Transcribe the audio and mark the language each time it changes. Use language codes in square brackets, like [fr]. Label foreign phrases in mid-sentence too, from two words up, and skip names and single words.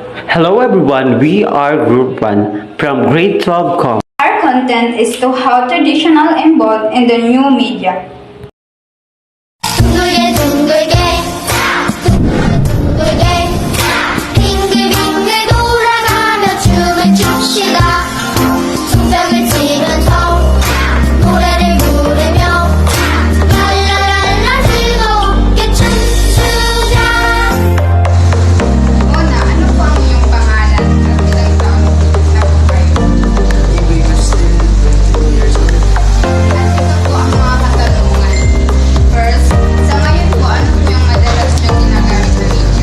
[en] Hello everyone, we are Group 1 from Grade 12 Com. Our content is to how traditional embodied in the new media. [ko] 둥글게 둥글게 둥글게 빙글빙글 돌아가며 춤을 춥시다. 손뼉을 치면서 노래를 부르며 랄라랄라 즐겁게 춤추자. [tl] Una, ano po ang iyong pangalan at ilang taon na po kayo? At ito po ang mga katanungan. First, sa ngayon po, ano po yung madalas niyong ginagamit na media?